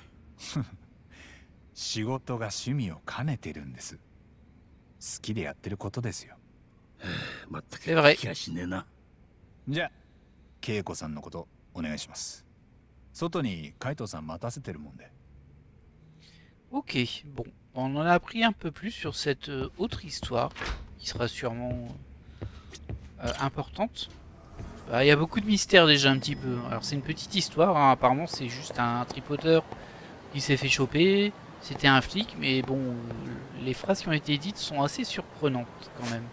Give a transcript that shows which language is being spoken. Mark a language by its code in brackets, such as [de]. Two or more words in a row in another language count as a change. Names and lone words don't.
[ja] 仕事が趣味を兼ねてるんです。好きでやってることですよ。まったく気がしねえな。じゃあ恵子さんのことお願いします。外に海藤さん待たせてるもんで。 [fr] Ok, bon, on en a appris un peu plus sur cette autre histoire qui sera sûrement importante. Il y a beaucoup de mystères déjà un petit peu. Alors c'est une petite histoire, hein. Apparemment c'est juste un tripoteur qui s'est fait choper, c'était un flic, mais bon, les phrases qui ont été dites sont assez surprenantes quand même.